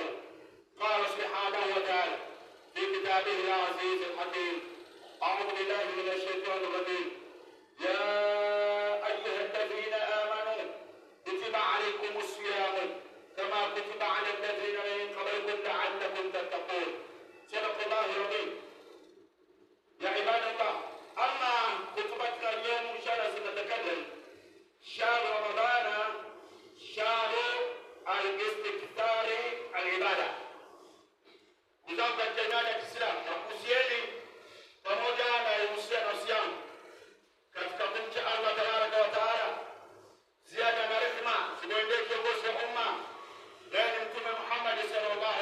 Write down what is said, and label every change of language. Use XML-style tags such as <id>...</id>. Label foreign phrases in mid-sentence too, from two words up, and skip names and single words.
<ar>قال سبحانه وتعالى في كتابه العزيز الحكيم أعوذ بالله من الشيطان الرجيم يا أيها الذين آمنوا كتب عليكم الصيام كما كتب على الذين من قبلكم لعلكم تتقون. صدق الله العظيم. يا عباد الله أما خطبتنا اليوم إن شاء الله سنتكلم شهر رمضان شهر الاستكثار العبادة.</ar> <sw>Ndugu jamani ya Kiislamu, nakuhusieni pamoja na uhusiano na usiamu katika kumcha Allah</sw> <ar>تبارك وتعالى,</ar> <sw>ziada na rehema zimwendee kiongozi wa umma Mtume Muhammad</sw> <ar>صلى الله عليه وسلم.</ar>